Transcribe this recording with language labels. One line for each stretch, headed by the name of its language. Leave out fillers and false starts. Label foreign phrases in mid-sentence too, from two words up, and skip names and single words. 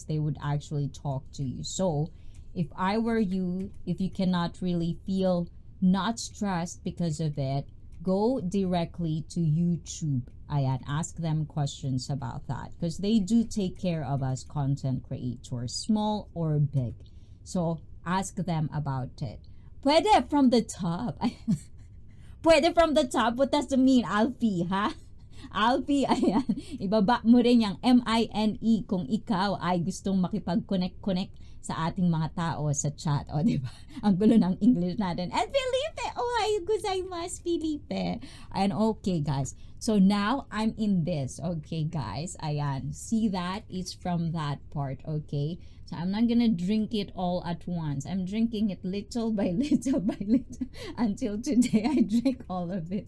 English: They would actually talk to you. So if I were you, if you cannot really feel not stressed because of it, go directly to YouTube. Ask them questions about that because they do take care of us content creators, small or big. So ask them about it. Pwede from the top. Pwede from the top. What does it mean, Alfie, ha?
Filipino: Alfie, ayan. Ibaba mo rin yung MINE kung ikaw ay gustong makipag-connect sa ating mga tao sa chat. O, diba? Ang gulo ng English natin.
English: And Felipe,
Japanese: おはようございます,
English: Felipe. And okay, guys. So now I'm in this. Okay, guys. Ayan. See that? It's from that part. Okay? So I'm not gonna drink it all at once. I'm drinking it little by little by little until today I drink all of it.